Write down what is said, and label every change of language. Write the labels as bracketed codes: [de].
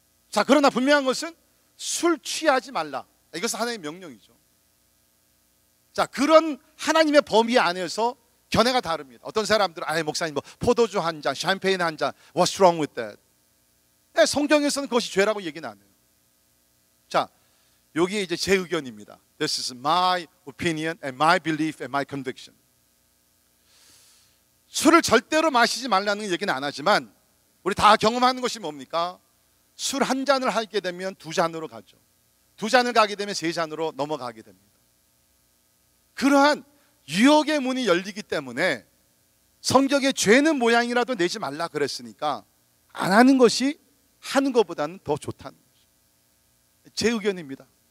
[ko] 자, 그러나 분명한 것은 술 취하지 말라. 이것은 하나님의 명령이죠. 자, 그런 하나님의 범위 안에서 견해가 다릅니다. 어떤 사람들은 아예 목사님 뭐 포도주 한 잔, 샴페인 한 잔, [en] What's wrong with that? [ko] 네, 성경에서는 그것이 죄라고 얘기는 안 해요. 자, 여기에 이제 제 의견입니다. [en] This is my opinion and my belief and my conviction. [ko] 술을 절대로 마시지 말라는 얘기는 안 하지만 우리 다 경험하는 것이 뭡니까? 술 한 잔을 하게 되면 두 잔으로 가죠. 두 잔을 가게 되면 세 잔으로 넘어가게 됩니다. 그러한 유혹의 문이 열리기 때문에 성경에 죄는 모양이라도 내지 말라 그랬으니까 안 하는 것이 하는 것보다는 더 좋다는 거죠. 제 의견입니다.